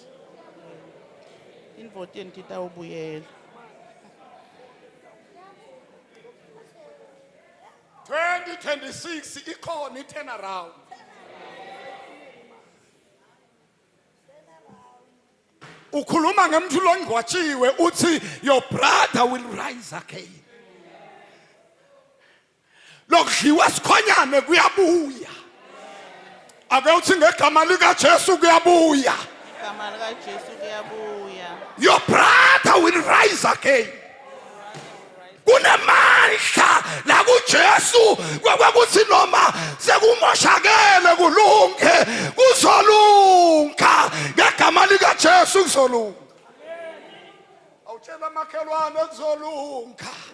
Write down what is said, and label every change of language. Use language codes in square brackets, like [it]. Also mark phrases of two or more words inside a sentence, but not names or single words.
[ss] Invoteni titawubuyela. 2026 ikhona [en] turn around. [ss] Ukhuluma ngemntu longwatshiwe uthi [en] your brother will rise again. [ss] Lokudliwa sikhonyane kuyabuya. Ake uthi ngegama lika Jesu kuyabuya. Igama lika Jesu kuyabuya. [en] Your brother will rise again. [ss] Kunemandla la kuJesu kwekuthi noma sekumoshakele kulunge kuzolunga ngegama lika Jesu kuzolunga. Awutshela makhelwane kuzolunga.